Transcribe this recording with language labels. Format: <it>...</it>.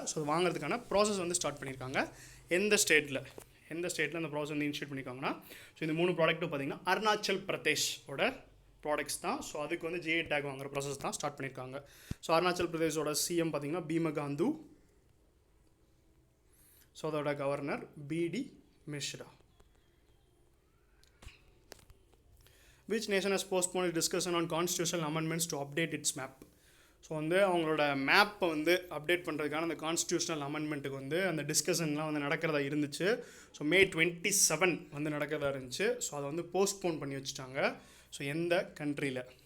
<ta>So வாங்குறதுக்கான process வந்து start பண்ணியிருக்காங்க. எந்த ஸ்டேட்டில் அந்த ப்ராசஸ் வந்து இனிஷியேட் பண்ணியிருக்காங்கன்னா ஸோ இந்த 3 ப்ராடக்ட்டும் பார்த்தீங்கன்னா அருணாச்சல் பிரதேஷோட ப்ராடக்ட்ஸ் தான். ஸோ அதுக்கு வந்து GI டேக் வாங்குற ப்ராசஸ் தான் ஸ்டார்ட் பண்ணியிருக்காங்க. ஸோ அருணாச்சல் பிரதேஷோட சிஎம் பார்த்தீங்கன்னா பீமா காந்து. ஸோ அதோட governor BD Mishra.</ta> <en>Which nation has postponed its discussion on constitutional amendments to update its map?</en> <ta>So வந்து அவங்களோட மேப்பை வந்து அப்டேட் பண்ணுறதுக்கான அந்த கான்ஸ்டியூஷனல் அமெண்ட்மெண்ட்டுக்கு வந்து அந்த டிஸ்கஷன்லாம் வந்து நடக்கிறதா இருந்துச்சு. ஸோ May 27 வந்து நடக்கிறதா இருந்துச்சு. ஸோ அதை வந்து போஸ்ட்போன் பண்ணி வச்சுட்டாங்க. ஸோ எந்த கண்ட்ரியில்?</ta>